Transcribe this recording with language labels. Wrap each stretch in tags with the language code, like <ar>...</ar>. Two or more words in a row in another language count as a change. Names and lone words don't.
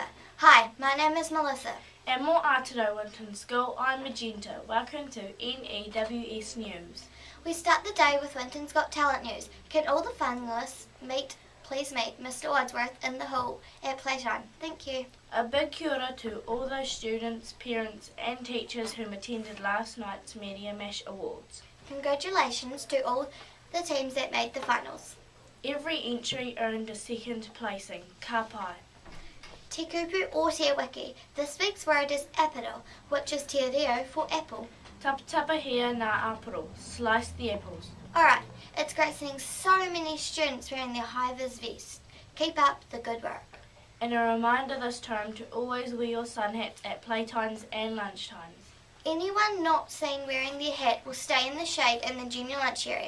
<en>Hi, my name is Melissa. And more Aotearoa Winton School, I'm Magenta. Welcome to N.E.W.S News. We start the day with Winton's Got Talent news. Can all the finalists please meet Mr Wadsworth in the hall at playtime? Thank you. A big</en> <mi>kia ora</mi> <en>to all those students, parents and teachers who attended last night's Media Mash Awards. Congratulations to all the teams that made the finals. Every entry earned a second placing.</en> <mi>Ka pai. Te Kupu or te Wiki.</mi> <en>This week's word is aporo, which is</en> <mi>te reo</mi> <en>for apple.</en> <mi>Tapa-tapa-hia na aporo.</mi> <en>Slice the apples. Alright, it's great seeing so many students wearing their Hi Viz vest. Keep up the good work. And a reminder this term to always wear your sunhats at playtimes and lunchtimes. Anyone not seen wearing their hat will stay in the shade in the junior lunch area.</en>